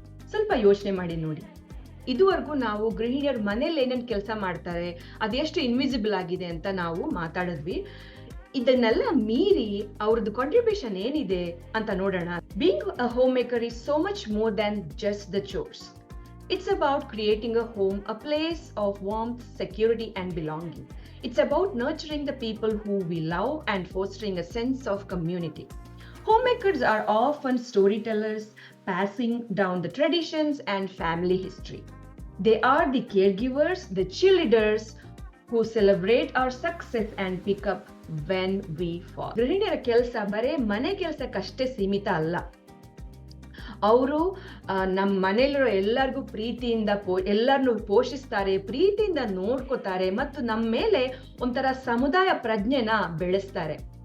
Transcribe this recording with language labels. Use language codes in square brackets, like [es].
[kn] ಸ್ವಲ್ಪ ಯೋಚನೆ ಮಾಡಿ ನೋಡಿ. ಇದುವರೆಗೂ ನಾವು ಗೃಹಿಣಿಯರು ಮನೇಲಿ ಏನೇನು ಕೆಲಸ ಮಾಡ್ತಾರೆ, ಅದೆಷ್ಟು ಇನ್ವಿಸಿಬಲ್ ಆಗಿದೆ ಅಂತ ನಾವು ಮಾತಾಡಿದ್ವಿ. ಇದನ್ನೆಲ್ಲ ಮೀರಿ ಅವ್ರದ್ದು ಕಾಂಟ್ರಿಬ್ಯೂಷನ್ ಏನಿದೆ ಅಂತ ನೋಡೋಣ. [en] Being a homemaker is so much more than just the chores. It's about creating a home, a place of warmth, security, and belonging. It's about nurturing the people who we love and fostering a sense of community. Homemakers are often storytellers, passing down the traditions and family history. They are the caregivers, the cheerleaders who celebrate our success and pick up when we fall. [kn] ಗೃಹಿಣಿಯರ ಕೆಲಸ ಬರೇ ಮನೆ ಕೆಲಸಕ್ಕಷ್ಟೇ ಸೀಮಿತ ಅಲ್ಲ. ಅವರು ನಮ್ಮ ಮನೆಯಲ್ಲಿರೋ ಎಲ್ಲರಿಗೂ ಪ್ರೀತಿಯಿಂದ ಎಲ್ಲರನ್ನು ಪೋಷಿಸ್ತಾರೆ, ಪ್ರೀತಿಯಿಂದ ನೋಡ್ಕೋತಾರೆ, ಮತ್ತು ನಮ್ಮ ಮೇಲೆ ಒಂಥರ ಸಮುದಾಯ ಪ್ರಜ್ಞೆನ ಬೆಳೆಸ್ತಾರೆ.